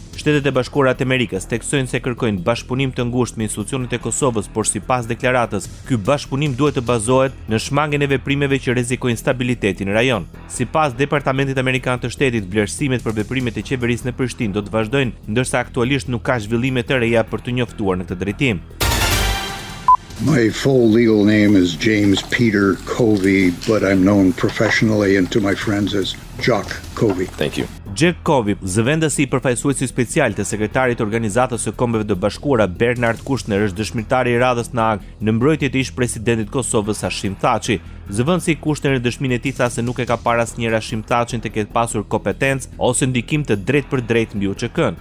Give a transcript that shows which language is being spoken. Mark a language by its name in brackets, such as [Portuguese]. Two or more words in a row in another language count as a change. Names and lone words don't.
[Albanian] Shtetet e Bashkuara të Amerikës theksojnë se kërkojnë bashkëpunim të ngushtë me institucionet e Kosovës, por sipas deklaratës, ky bashkëpunim duhet të bazohet në shmangjen e veprimeve që rrezikojnë stabilitetin në rajon. Sipas Departamentit Amerikan të Shtetit, vlerësimet për veprimet e qeverisë në Prishtinë do të vazhdojnë, ndërsa aktualisht nuk ka zhvillime të reja për të njoftuar në këtë drejtim. [English] My full legal name is James Peter Covey, but I'm known professionally and to my friends as Jock Covey. Thank you. [Albanian] Jack Covey, zëvendësi i përfaqësuesi special të sekretarit të Organizatës së Kombeve të Bashkuara Bernard Kouchner është dëshmitari i radhës në Hag në mbrojtje të ish-presidentit Kosovës Hashim Thaçi. Zëvendësi Kouchner në dëshminë e tij tha se nuk e ka parë asnjëherë Hashim Thaçin të ketë pasur kompetencë ose ndikim të drejtë për drejtë mbi UÇK-n.